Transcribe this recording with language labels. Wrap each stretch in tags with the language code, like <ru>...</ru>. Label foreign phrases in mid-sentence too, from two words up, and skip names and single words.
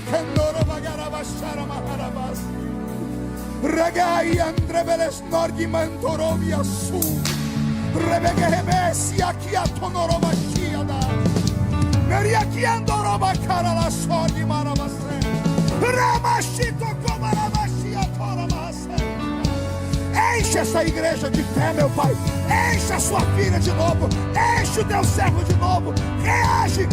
<pt>Candoroba, Garabashara Maharabas, Ragai, Andre, Bele Snorgi, Mantorobia, Su, Rebeke Hebesi, Akiatonoroba, Shiada, Meriaki Andoroba, Karala, Sordi, Marabase, Ramashito, Komarabashia, Torabase. Enche essa igreja de fé, meu Pai. Enche a sua filha de novo. Enche o teu servo de novo.</pt>